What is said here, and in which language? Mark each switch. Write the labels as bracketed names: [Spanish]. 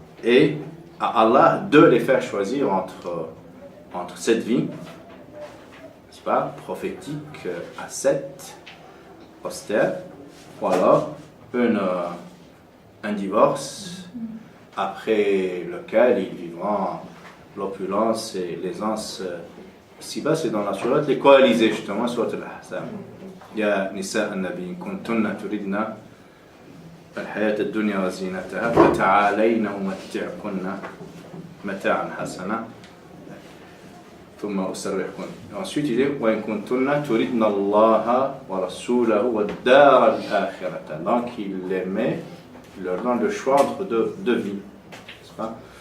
[French] Et à Allah de les faire choisir entre cette vie, n'est-ce pas, prophétique, ascète, austère, ou alors un divorce après lequel ils vivront l'opulence et l'aisance. Ici-bas, c'est dans la sourate les coalisés, justement, sourate al-Ahzab. [Arabic] Ya nisa an-nabi, kuntunna turidna الحياة الدنيا وزينتها فتعالين أمتعكن متاعا حسنا ثم أسرحكن. [French] Ensuite il dit [Arabic] وإن كنتن تردن الله ورسوله والدار الآخرة. [French] Donc il les met, il leur donne le choix entre deux vies, n'est-ce pas?